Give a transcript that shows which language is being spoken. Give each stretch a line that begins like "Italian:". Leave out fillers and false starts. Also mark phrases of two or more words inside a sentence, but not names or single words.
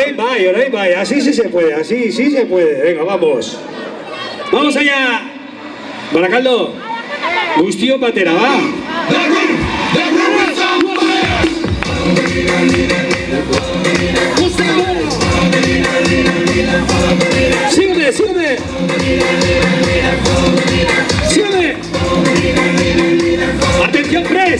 Basque: bai,
Spanish: así sí se puede, así sí se puede. Venga, vamos. Vamos allá.
Basque: Barakaldo, guztio batera,
Spanish: va. Sígueme, sígueme. Sígueme. Atención, press.